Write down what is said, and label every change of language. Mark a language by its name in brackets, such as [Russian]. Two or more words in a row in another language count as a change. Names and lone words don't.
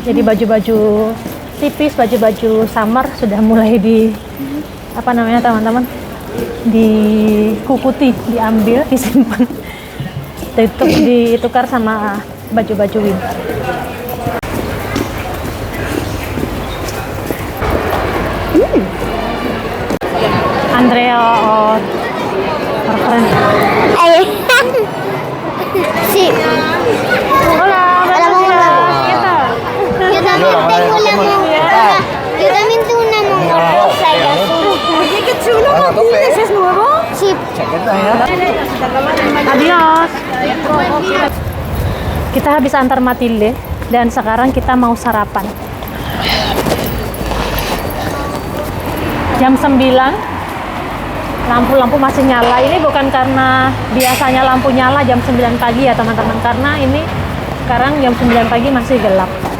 [Indonesian] Jadi baju-baju tipis, baju-baju summer sudah mulai teman-teman, dikukuti, diambil, disimpan, ditukar sama baju-baju winter. Andrea referensi. Ayo. [Spanish] Sí. Hola, buenos días. Kita. Yo también tengo una Among Us. Yo también tengo una Among Us rosa y azul. Oye, qué chulo, Matilde, ¿es nuevo? Sí. Adios. [Indonesian] Kita habis antar Matilde dan sekarang kita mau sarapan. Jam 9. Lampu-lampu masih nyala. Ini bukan karena biasanya lampu nyala jam 9 pagi ya teman-teman, karena ini sekarang jam 9 pagi masih gelap.